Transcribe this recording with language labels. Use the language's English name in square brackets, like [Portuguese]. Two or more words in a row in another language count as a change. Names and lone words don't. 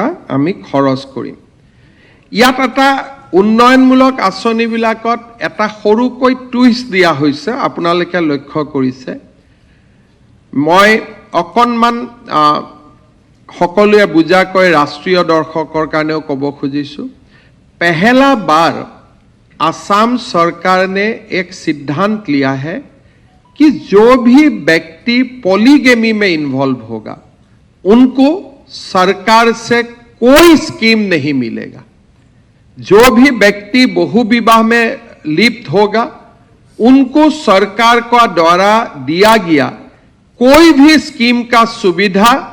[Assamese] আমি খৰচ কৰিম ইয়াত এটা উন্নয়নমূলক আঁচনিবিলাকত এটা সৰুকৈ টুইষ্ট দিয়া হৈছে আপোনালোকে লক্ষ্য কৰিছে মই অকণমান সকলোৱে বুজাকৈ ৰাষ্ট্ৰীয় দৰ্শকৰ কাৰণেও ক'ব খুজিছোঁ [Hindi] पहला बार असम सरकार ने एक सिद्धांत लिया है कि जो भी व्यक्ति पॉलीगेमी में इन्वॉल्व होगा उनको सरकार से कोई स्कीम नहीं मिलेगा जो भी व्यक्ति बहुविवाह में लिप्त होगा उनको सरकार का द्वारा दिया गया कोई भी स्कीम का सुविधा